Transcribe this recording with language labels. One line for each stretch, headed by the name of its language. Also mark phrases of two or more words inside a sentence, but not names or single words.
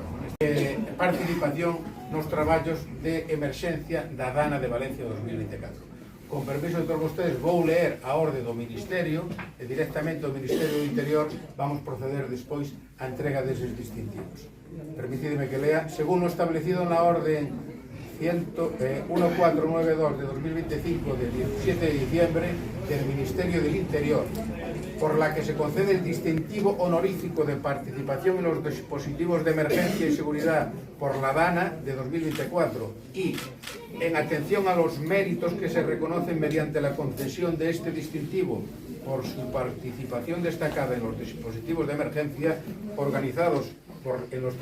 Galician: Participación nos traballos de emerxencia da Dana de Valencia 2024. Con permiso de todos vostedes, vou ler a orde do Ministerio e directamente do Ministerio do Interior vamos proceder despois á entrega deses distintivos.
Spanish: Permitidme que lea, según
Galician: o establecido na orde
Spanish: 1492 de 2025 del 17 de diciembre del Ministerio del Interior, por la que se concede el distintivo honorífico de participación en los dispositivos de emergencia y seguridad por la DANA de 2024 y en atención a los méritos que se reconocen mediante la concesión de este distintivo por su participación destacada en los dispositivos de emergencia organizados en los